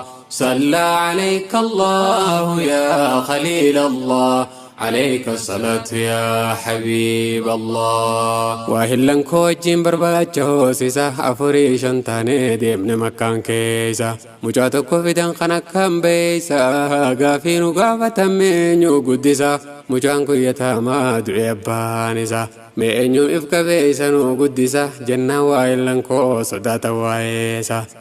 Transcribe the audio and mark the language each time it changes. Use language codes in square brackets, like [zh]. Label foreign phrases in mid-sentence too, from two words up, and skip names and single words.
[ar] صلى عليك الله يا خليل الله. عليك الصلاة يا حبيب الله. [om] Waa hillan koo wajjin barbaacha hoosisa, afurii shan taanee deemne Makkaan keessa. Mucaa tokko fidan kan akkam beeysa, gaafii nu gaafatan meenyu guddisa. Mucaan kun yataamaa du'e abbaan isa, mee eenyu if qabeeysa nu guddisa, jennaan waa hillan koo sodaata waa'eesa.